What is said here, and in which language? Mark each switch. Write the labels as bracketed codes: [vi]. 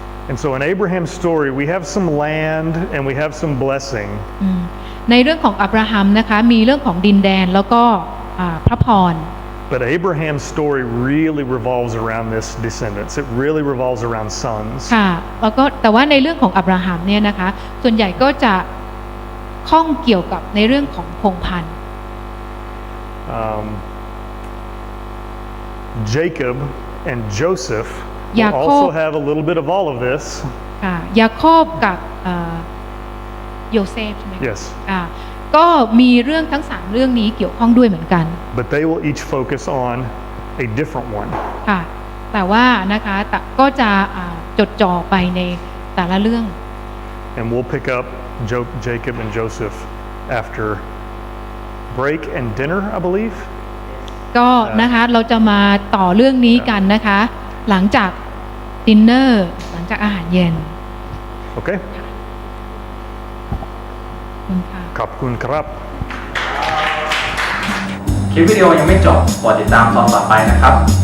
[en] And so in Abraham's story we have some land and we have some blessing. [th] ในเรื่องของอับราฮัมนะคะมีเรื่องของดินแดนแล้วก็พระพร [en] But Abraham's story really revolves around this descendants. It really revolves around sons. [th] ค่ะแล้วก็แต่ว่าในเรื่องของอับราฮัมเนี่ยนะคะส่วนใหญ่ก็จะข้องเกี่ยวกับในเรื่องของพงศ์พันธุ์ [en] Jacob and Joseph will also have a little bit of all of this. [th] ค่ะยาโคบกับโยเซฟใช่ไหม [en] Yes. [th] ก็มีเรื่องทั้ง3เรื่องนี้เกี่ยวข้องด้วยเหมือนกัน [en] But they will each focus on a different one. [th] ค่ะแต่ว่านะคะก็จะจดจ่อไปในแต่ละเรื่อง [en] And we'll pick up Jacob and Joseph after break and dinner, I believe. [th] ก็นะคะเราจะมาต่อเรื่องนี้กันนะคะหลังจาก ดินเนอร์หลังจากอาหารเย็น [en] Okay? [th] คุณค่ะ ขอบคุณครับ คลิปวิดีโอยังไม่จบ กดติดตามตอนต่อไปนะครับ